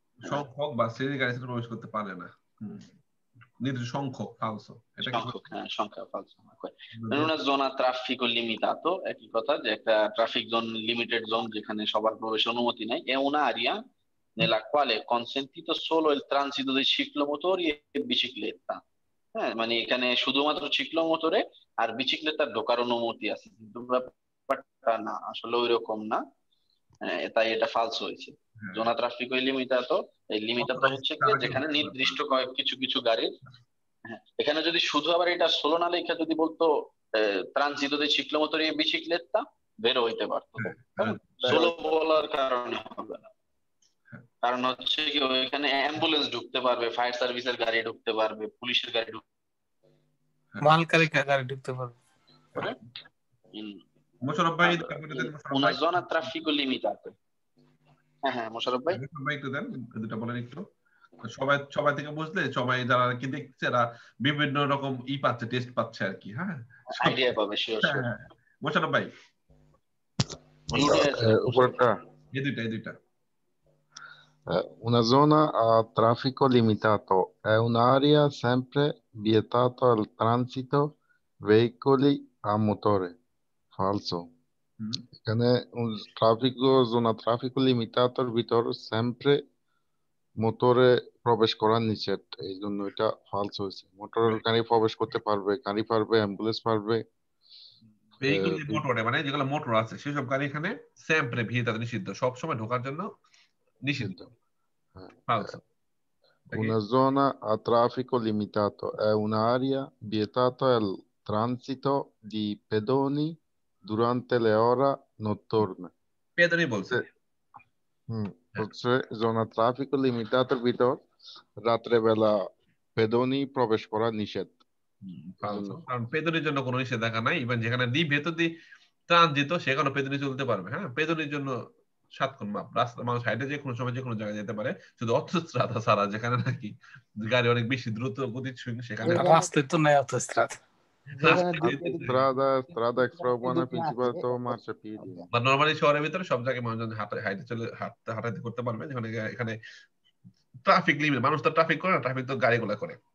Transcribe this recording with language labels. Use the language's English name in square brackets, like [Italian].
[Bangla] সংখ্যক বা শ্রেণীর গাড়ি প্রবেশ করতে পারে না। নির্দিষ্ট সংখ্যক falso এটা কি সংখ্যক, হ্যাঁ সংখ্যা falso. [Italian] In una zona traffico limitato [Bangla] একই কথা, যে একটা ট্রাফিক জোন লিমিটেড জোন যেখানে সবার প্রবেশ অনুমতি নাই. [Italian] È un'area nella quale è consentito solo il transito dei ciclomotori e bicicletta. [Bangla] হ্যাঁ, মানে এখানে শুধুমাত্র ciclomotore আর বিচিক্লেটার ঢোকার অনুমতি আছে, কিন্তু ব্যাপারটা না, আসলে ওইরকম না. তাই এটা ফালসো হয়েছে. জোনা ট্রাফিকো লিমিটাতো, এই লিমিটাতো হচ্ছে কি যেখানে নির্দিষ্ট কিছু কিছু গাড়ির, হ্যাঁ, এখানে যদি শুধু আবার এটা সোলো না লেখা যদি বলতো ট্রানজিটো দে [Italian] ciclomotori e bicicletta, [Bangla] বেরো হইতে পারতো. সোলো বলার কারণে হবে না, কারণ হচ্ছে কি ওইখানে অ্যাম্বুলেন্স ঢুকতে পারবে, ফায়ার সার্ভিসের গাড়ি ঢুকতে পারবে, পুলিশের গাড়ি ঢুকতে মালকারি গাড়ি ঢুকতে পারবে. মোশাররফ ভাই [Italian] una zona traffico limitato. [Bangla] হ্যাঁ মোশাররফ ভাই একটু দেন, দুটো বলেন একটু. সবাই থেকে বুঝলে, সবাই যারা কি দেখছে এরা বিভিন্ন রকম পাচ্ছে, টেস্ট পাচ্ছে আর কি. হ্যাঁ, আইডিয়া পাবে, শিওর শিওর. মোশাররফ ভাই উপরটা এই দুইটা. [Italian] Una zona a traffico limitato è un'area sempre vietato al transito veicoli a motore. Falso. [Bangla] এখানে zona traffico limitato ভিতর sempre মোটরে প্রবেশ করা নিষেধ, এই জন্য এটা ফালস হয়েছে. মোটরের গাড়ি প্রবেশ করতে পারবে, গাড়ি পারবে, অ্যাম্বুলেন্স পারবে, ভেহিকল যে মোটরে মানে যেগুলো মোটর আছে সেসব গাড়ি এখানে [Italian] sempre vietato [Bangla] নিষিদ্ধ, সব সময় ঢোকার জন্য নিষিদ্ধ. [Italian] Falso. Una zona a traffico limitato è un'area vietata al transito di pedoni durante le ore notturne. [Bangla] পেদনি বলছে. হচ্ছে জোনা ট্রাফিক লিমিটাতের ভিতর রাত্রে বেলা পেদনি প্রবেশ করা নিষেধ. কারণ পেদনির জন্য কোনো নিষেধাজ্ঞা নাই. ইভেন যেখানে ভেতর দিয়ে ট্রানজিট সেখানে পেদনি চলতে পারবে. হ্যাঁ, পেদনির জন্য 7 কোণ মাপ, রাস্তা মানুষ হাইটে যে কোনো সময় যে কোনো জায়গায় যেতে পারে, শুধু অটোস্ট্রাদা ছাড়া যেখানে নাকি গাড়ি অনেক বেশি দ্রুত গতির সেখানে রাস্তায় তো নাই অটোস্ট্রাদা. [Italian] strada extraurbana principale marciapiedi. [Bangla] বা নরমালি শহরের ভিতরে সব জায়গায় মানুষজন হাইটে চলে হাঁটাহাঁটি করতে পারবে, যেখানে এখানে ট্রাফিক লিমিট, মানুষ তো ট্রাফিক করে না, ট্রাফিক তো গাড়িগুলো করে.